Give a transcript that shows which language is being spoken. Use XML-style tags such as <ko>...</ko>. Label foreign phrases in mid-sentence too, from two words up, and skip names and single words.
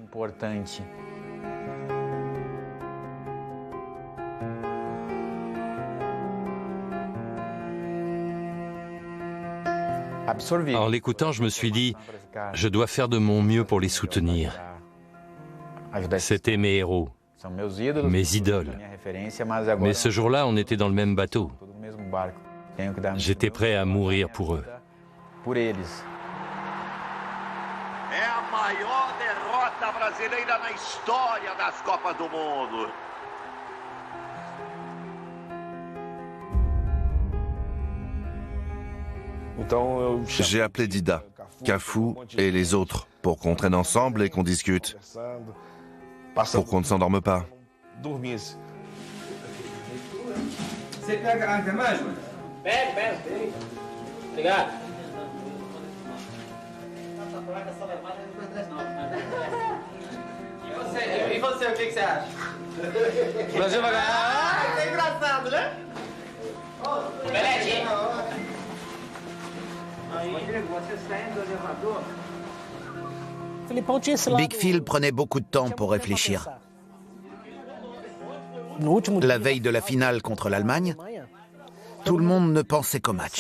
<fr>En l'écoutant, je me suis dit, je dois faire de mon mieux pour les soutenir. C'était mes héros, mes idoles. Mais ce jour-là, on était dans le même bateau. J'étais prêt à mourir pour eux.</fr> <pt>É a maior derrota brasileira na história das Copas do Mundo.</pt> <fr>J'ai appelé Dida, Cafu et les autres pour qu'on traîne ensemble et qu'on discute. Pour qu'on ne s'endorme pas.</fr> <pt>E você, o que você acha? O Brasil vai ganhar? Ah, isso é engraçado, né? Beleza?</pt> <fr>Big Phil prenait beaucoup de temps pour réfléchir. La veille de la finale contre l'Allemagne, tout le monde ne pensait qu'au match.</fr>